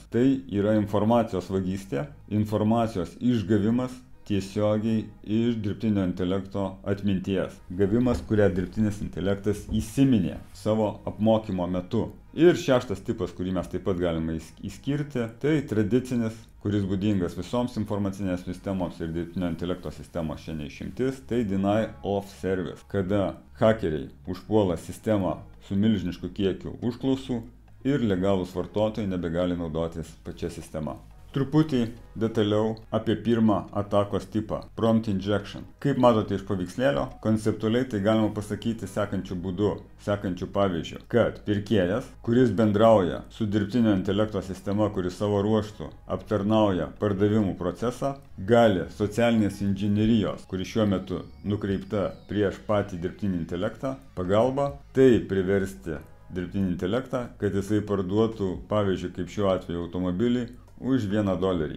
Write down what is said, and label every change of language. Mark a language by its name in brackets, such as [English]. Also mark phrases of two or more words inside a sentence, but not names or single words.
[Lithuanian] Tai yra informacijos vagystė, informacijos išgavimas tiesiogiai iš dirbtinio intelekto atminties. Gavimas, kurią dirbtinis intelektas įsiminė savo apmokymo metu. Ir 6. tipas, kurį mes taip pat galime išskirti, tai tradicinis, kuris būdingas visoms informacinės sistemoms ir dirbtinio intelekto sistemos šiandien išimtis, tai [English] deny of service, [Lithuanian] kada hakeriai užpuola sistemą su milžinišku kiekiu užklausų ir legalūs vartotojai nebegali naudotis pačia sistema. Truputį detaliau apie pirmą atakos tipą – [English] prompt injection. [Lithuanian] Kaip matote iš paveikslėlio, konceptualiai tai galima pasakyti sekančiu būdu, sekančiu pavyzdžiu, kad pirkėjas, kuris bendrauja su dirbtinio intelekto sistema, kuris savo ruožtu aptarnauja pardavimų procesą, gali socialinės inžinerijos, kuri šiuo metu nukreipta prieš patį dirbtinį intelektą, pagalba, tai priversti dirbtinį intelektą, kad jisai parduotų, pavyzdžiui, kaip šiuo atveju automobilį, už $1.